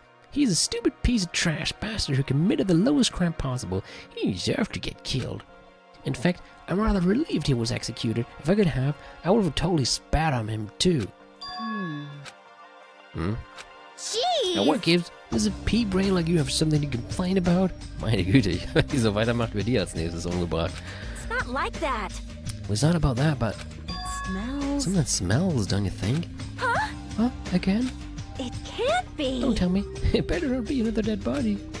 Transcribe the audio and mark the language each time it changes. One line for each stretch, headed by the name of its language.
English: He's a stupid piece of trash bastard who committed the lowest crime possible. He deserved to get killed. In fact, I'm rather relieved he was executed. If I could have, I would have totally spat on him too. Jeez! Now what gives? Does a pea-brain like you have something to complain about?
German: Meine Güte, wenn die so weitermacht, wird die als nächstes umgebracht.
English: It's not like that. Well, it's not about that, but It smells... Something smells, don't you think? Huh? huh? Again? It can't be. Don't tell me. It better not be another dead body.